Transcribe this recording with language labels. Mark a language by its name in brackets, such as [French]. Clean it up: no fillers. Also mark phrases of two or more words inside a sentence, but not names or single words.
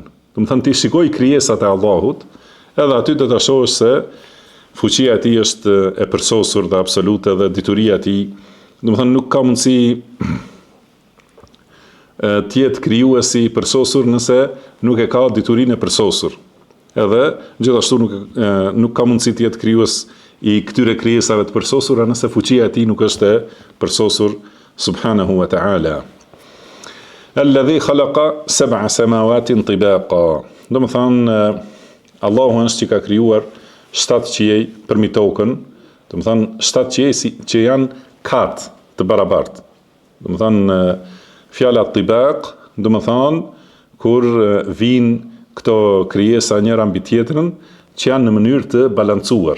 [Albanian] Domethënë ti shikoj krijesat e Allahut, edhe aty do ta shohësh se fuqia e tij është e përsosur dhe absolute dhe dituria e tij, domethënë nuk ka mundësi të jetë krijuesi i përsosur nëse nuk e ka diturinë e përsosur. Edhe gjithashtu nuk ka mundësi të jetë krijues i këtyre krijesave të përsosura nëse fuqia e tij nuk është e përsosur [Arabic] سبحانه وتعالى. الذي خلق سبع سماوات طباقا. [Albanian] Domethënë Allahu është që ka krijuar 7 qiej përmi tokën, domethënë 7 qiej që janë kat të barabartë. Domethënë fjala tibaq, domethënë kur vijnë këto krijesa njëra mbi tjetrën që janë në mënyrë të balancuar.